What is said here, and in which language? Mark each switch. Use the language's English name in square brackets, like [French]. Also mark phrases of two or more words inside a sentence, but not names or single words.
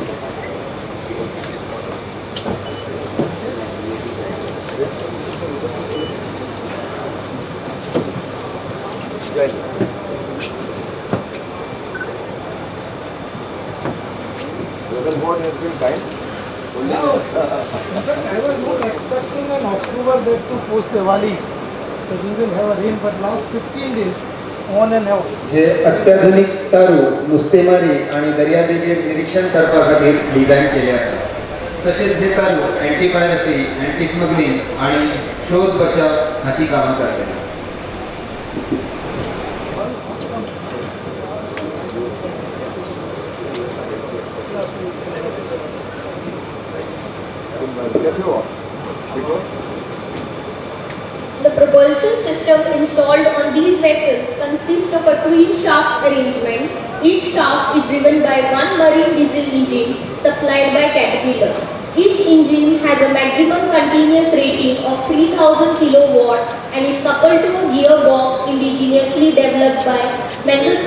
[English] Well, weather god has been kind. I was not expecting in October that to post Diwali, so we will have a rain, but last 15 days on and off. [Konkani] हे अत्याधुनिक तारू नुस्तेमारी आणि दर्यादेगेत निरीक्षण करपा खातीर डिझायन केले आसा. तसेच हे तारू [English] anti piracy, anti smuggling [Konkani] आणि शोध बचाव हाची कामां करतले. [Hindi] कैसे हो आप? ठीक हो? [English] The propulsion system installed on these vessels consists of a twin shaft arrangement. Each shaft is driven by one marine diesel engine supplied by Caterpillar. Each engine has a maximum continuous rating of 3000 kilowatt and is coupled to a gearbox indigenously developed by Messrs.